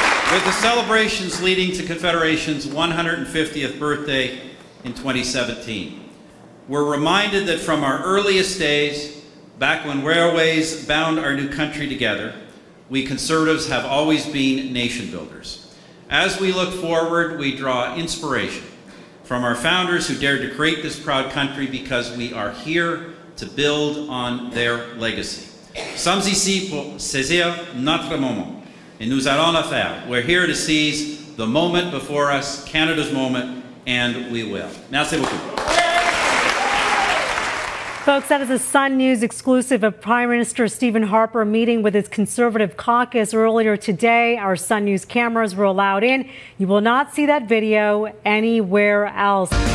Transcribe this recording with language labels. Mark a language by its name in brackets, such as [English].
[English] With the celebrations leading to Confederation's 150th birthday in 2017, we're reminded that from our earliest days, back when railways bound our new country together, we Conservatives have always been nation builders. As we look forward, we draw inspiration from our founders who dared to create this proud country because we are here to build on their legacy. [French] Sommes ici pour saisir notre moment. And nous allons le faire. [English] We're here to seize the moment before us, Canada's moment, and we will. [French] Merci beaucoup. [English] Folks, that is a Sun News exclusive of Prime Minister Stephen Harper meeting with his Conservative caucus earlier today. Our Sun News cameras were allowed in. You will not see that video anywhere else.